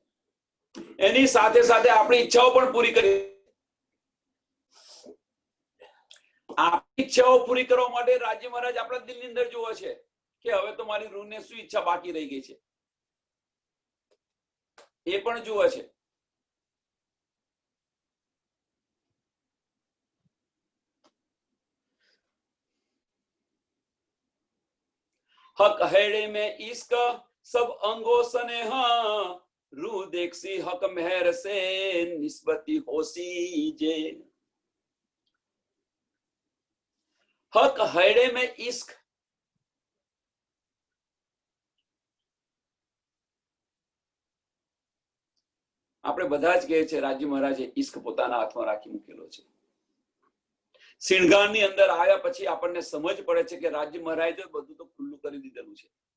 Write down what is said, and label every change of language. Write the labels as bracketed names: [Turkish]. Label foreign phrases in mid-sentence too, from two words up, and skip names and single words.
[Gujarati] એની સાથે સાથે આપણી ઈચ્છાઓ પણ પૂરી કરી. આપણી ઈચ્છાઓ પૂરી કરવા માટે રાજ્ય મહારાજ આપણા દિલની અંદર જોવે છે કે હવે તો મારી રૂહને શું ઈચ્છા બાકી રહી ગઈ છે, એ પણ જોવે છે. [Sindhi] हक हैड़े में इश्क सब अंगों स्नेह, रूह देखसी हक मेहर से निस्बती होसी जे. हक हैड़े में इश्क, [Gujarati] આપણે બધા જ કહે છે રાજ્ય મહારાજે ઈશ્ક પોતાના હાથમાં રાખી મૂકેલો છે. સિંહગાની અંદર આવ્યા પછી આપણને સમજ પડે છે કે રાજ્ય મહારાજે બધું તો ખુલ્લું કરી દીધેલું છે.